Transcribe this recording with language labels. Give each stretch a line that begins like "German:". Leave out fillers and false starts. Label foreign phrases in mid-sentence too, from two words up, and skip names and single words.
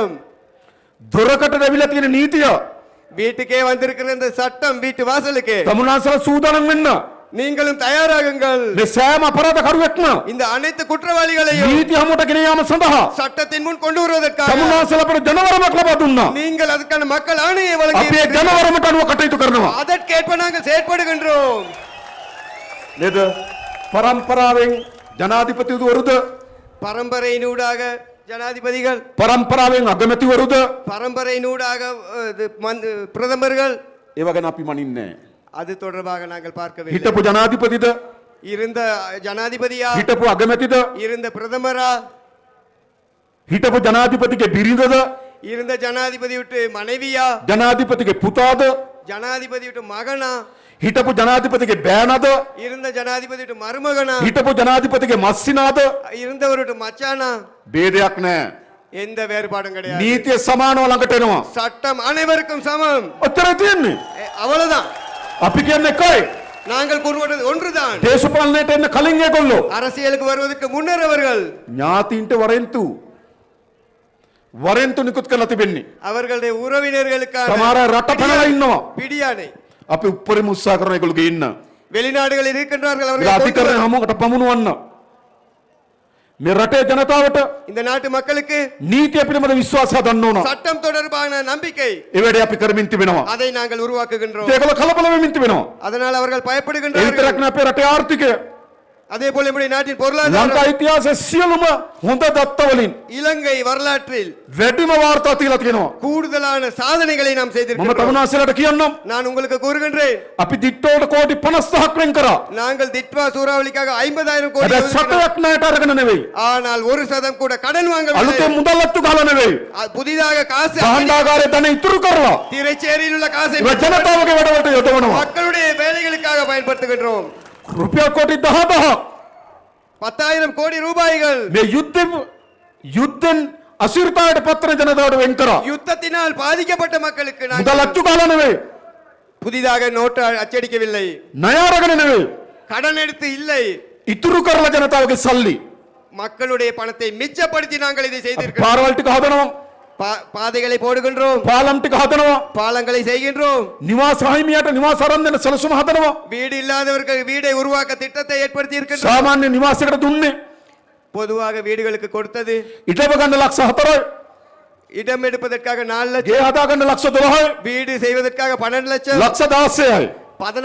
Sinhala: දොරකට දැවිලා තියෙන නීතිය
Tamil: வீட்டுக்கே வந்திருக்கிற இந்த சட்டம் வீட்டு வாசலுக்கு
Sinhala: තමුන්නාන්සලා සූදානම් වෙන්න.
Tamil: நீங்களும் தயாராகுங்கள்.
Sinhala: මේ සෑම අපරාධකරුවෙක්ම
Tamil: இந்த அனைத்து குற்றவாளிகளையும்
Sinhala: නීති හමුවට ගෙන යාම සඳහා
Tamil: சட்டத்தின் முன் கொண்டு வருவதற்காக
Sinhala: තමුන්නාන්සලා අපට ජනවරමක් ලබා දුන්නා.
Tamil: நீங்கள் அதுக்கான மக்கள் ஆணையை வழங்கி
Sinhala: අපි ඒ ජනවරමට අනුව කටයුතු කරනවා.
Tamil: அதற்கேற்ப நாங்கள் செயற்படுகின்றோம்.
Sinhala: නේද? පරම්පරාවෙන් ජනාධිපතිවරුද
Tamil: பரம்பரையினூடாக ஜனாதிபதிகள்,
Sinhala: පරම්පරාවෙන් අගමැතිවරුද
Tamil: பரம்பரையினூடாக பிரதமர்கள்,
Sinhala: ඒව ගැන අපි මනින්නේ නැහැ.
Tamil: அது தொடர்பாக நாங்கள் பார்க்கவில்லை.
Sinhala: හිටපු ජනාධිපතිද
Tamil: இருந்த ஜனாதிபதியா,
Sinhala: හිටපු අගමැතිද
Tamil: இருந்த பிரதமரா,
Sinhala: හිටපු ජනාධිපතිගේ බිරිඳද
Tamil: இருந்த ஜனாதிபதி விட்டு மனைவியா,
Sinhala: ජනාධිපතිගේ පුතාද
Tamil: ஜனாதிபதி விட்டு மகனா,
Sinhala: හිටපු ජනාධිපතිගේ බෑනද
Tamil: இருந்த ஜனாதிபதி விட்டு மருமகனா,
Sinhala: හිටපු ජනාධිපතිගේ මස්සිනාද
Tamil: இருந்தவர் விட்டு மச்சானா,
Sinhala: ભેදයක් නැහැ.
Tamil: எந்த வேறுபாடும் கிடையாது.
Sinhala: නීතිය සමානව ළඟට එනවා.
Tamil: சட்டம் அனைவருக்கும் சமம்.
Sinhala: ඔච්චරයි තියෙන්නේ.
Tamil: அவ்வளவுதான்.
Sinhala: අපි කියන්නේ එකයි.
Tamil: நாங்கள் கூறுவது ஒன்றுதான்.
Sinhala: දේශපාලනයට එන්න කලින් ඒගොල්ලෝ
Tamil: அரசியலுக்கு வருவதற்கு முன்னர் அவர்கள்
Sinhala: ඥාතීන්ට වරෙන්තු නිකුත් කරලා තිබෙන්නේ.
Tamil: அவர்களுடைய உறவினர்களுக்கான
Sinhala: සමහර අය රට පැනලා ඉන්නවා.
Tamil: பிடியாணை
Sinhala: අපි උපරිම උත්සාහ කරන ඒගොල්ලෝ ගේන්න.
Tamil: வெளிநாடுகளில் இருக்கின்றார்கள்.
Sinhala: ඒක
Tamil: அவர்கள்
Sinhala: අධිකරණ හමුවට පමුණුවන්න. මේ රටේ ජනතාවට
Tamil: இந்த நாட்டு மக்களுக்கு
Sinhala: නීතිය පිළිබඳ විශ්වාසය ගන්න ඕන.
Tamil: சட்டம் தொடர்பான நம்பிக்கை,
Sinhala: ඒ වැඩේ අපි කරමින් තිබෙනවා.
Tamil: அதை நாங்கள் உருவாக்குகின்றோம்.
Sinhala: ඒගොල්ලෝ කලබල වෙමින් තිබෙනවා.
Tamil: அதனால் அவர்கள்
Sinhala: ඒ
Tamil: பயப்படுகின்றார்கள்.
Sinhala: විතරක් නෙවෙයි අපේ රටේ ආර්ථිකය
Tamil: அதே போல நம்முடைய நாட்டின்
Sinhala: ලංකා
Tamil: பொருளாதாரம்,
Sinhala: ඉතිහාසයේ සියලුම හොඳ දත්ත වලින්
Tamil: இலங்கை வரலாற்றில்
Sinhala: වැඩිම වාර්තා තියලා තියෙනවා.
Tamil: கூடுதலான சாதனைகளை நாம்
Sinhala: මම
Tamil: செய்திருக்கிறோம்.
Sinhala: තමුන්නාන්සලාට කියන්නම්
Tamil: நான் உங்களுக்கு கூறுகின்றேன்,
Sinhala: අපි දිට්ටෝට කෝටි 50ක් වෙන් කරා.
Tamil: நாங்கள் திட்வா சூறாவளிக்காக 50,000 கோடி
Sinhala: හැබැයි
Tamil: ஒதுக்கினோம்.
Sinhala: සතයක් ණයට අරගෙන නෙවෙයි.
Tamil: ஆனால் 1% கூட கடன் வாங்கவில்லை.
Sinhala: අලුතෙන් මුදල් අත්තු ගහලා නෙවෙයි.
Tamil: புதிதாக காசு
Sinhala: භාණ්ඩාගාරයේ ධන ඉතුරු කරලා
Tamil: திரைச்சேரியில் உள்ள காசை
Sinhala: ඒ ජනතාවගේ වැඩවලට යොදවනවා.
Tamil: மக்களுடைய வேலைகளுக்காக பயன்படுத்துகின்றோம்.
Sinhala: රුපියල් කෝටි 10,000ක්
Tamil: 10,000 கோடி ரூபாய்கள்
Sinhala: මේ යුද්ධෙන් අසිරතාවට පත්‍ර ජනතාවට වෙන් කරා.
Tamil: யுத்தத்தினால் பாதிக்கப்பட்ட மக்களுக்கு
Sinhala: මුදල්
Tamil: நாங்கள்
Sinhala: අත්තු ගහලා නෙවෙයි.
Tamil: புதிதாக நோட்டு அச்சடிக்கவில்லை,
Sinhala: ණය අරගෙන නෙවෙයි.
Tamil: கடன் எடுத்து இல்லை,
Sinhala: ඉතුරු කරලා ජනතාවගේ සල්ලි
Tamil: மக்களுடைய பணத்தை மிச்சப்படுத்தி நாங்கள் இதை செய்திருக்கிறோம்.
Sinhala: පාරවල් ටික හදනවා.
Tamil: பாதைகளை போடுகின்றோம்,
Sinhala: පාලම් ටික හදනවා.
Tamil: பாலங்களை செய்கின்றோம்,
Sinhala: නිවාස හිමියට නිවාස අරන් දෙන සැලසුම හදනවා.
Tamil: வீடு இல்லாதவர்கள் வீடை உருவாக்க திட்டத்தை ஏற்படுத்தி இருக்கின்றோம்.
Sinhala: සාමාන්‍ය නිවාසයකට දුන්නේ
Tamil: பொதுவாக வீடுகளுக்கு கொடுத்தது
Sinhala: ඉඩම ගන්න ලක්ෂ 4යි.
Tamil: இடம் எடுப்பதற்காக 4 லட்சம்,
Sinhala: ගේ හදා ගන්න ලක්ෂ 12යි.
Tamil: வீடு செய்வதற்காக 12 லட்சம்,
Sinhala: ලක්ෂ 16යි.